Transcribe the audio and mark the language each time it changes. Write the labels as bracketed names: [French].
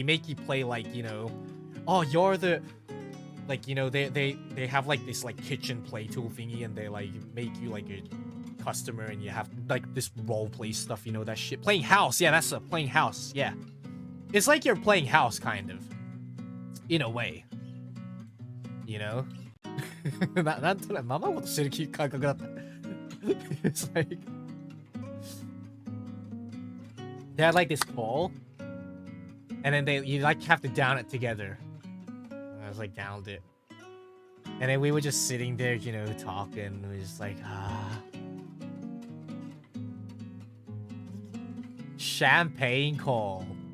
[English] They make you play like, you know, oh, you're the, like, you know, they have like this like kitchen play tool thingy, and they like make you like a customer, and you have like this role play stuff, you know, that shit. Playing house, yeah, that's a playing house, yeah. It's like you're playing house, kind of, in a way, you know. [Japanese] なんとなくままごとしてる感覚だった。 [English] It's like they had like this call, and then you like have to down it together. I was like downed it, and then we were just sitting there, you know, talking. We were just like, champagne call.